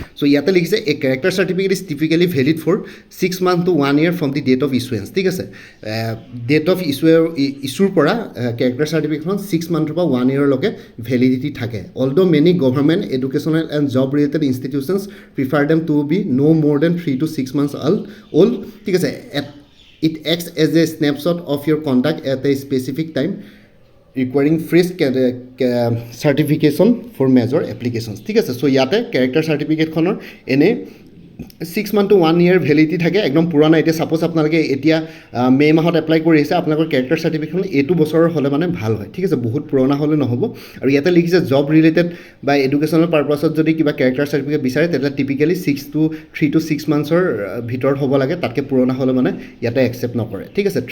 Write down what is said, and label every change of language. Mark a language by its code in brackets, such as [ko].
[as] চ' ইয়াতে লিখিছে [en] a character certificate is typically valid for 6 months to 1 year from the date of issuance, [as] ঠিক আছে। ডেট অফ ইছ্যুৰ পৰা কেৰেক্টাৰ চাৰ্টিফিকেটখন 6 months পৰা 1 yearলৈকে ভেলিডিটি থাকে। [en] although many government educational and job related institutions prefer them to be no more than 3 to 6 months old, [as] ঠিক আছে। [en] It acts as a snapshot of your conduct at a specific time, requiring fresh certification for major applications, [as] ঠিক আছে। চ' ইয়াতে character চাৰ্টিফিকেটখনৰ এনেই [en] 6 months to 1 year [as] validity থাকে, একদম পুৰণা। এতিয়া ছাপ'জ আপোনালোকে এতিয়া মে' মাহত এপ্লাই কৰি আহিছে, আপোনালোকৰ কেৰেক্টাৰ চাৰ্টিফিকেটখন এইটো বছৰৰ হ'লে মানে ভাল হয়, ঠিক আছে, বহুত পুৰণা হ'লে নহ'ব। আৰু ইয়াতে লিখিছে জব ৰিলেটেড বা এডুকেশ্যনেল পাৰপাছত যদি কিবা কেৰেক্টাৰ চাৰ্টিফিকেট বিচাৰে তেতিয়া টিপিকেলি 3 to 6 months ভিতৰত হ'ব লাগে, তাতকৈ পুৰণা হ'লে মানে ইয়াতে একচেপ্ট নকৰে, ঠিক আছে।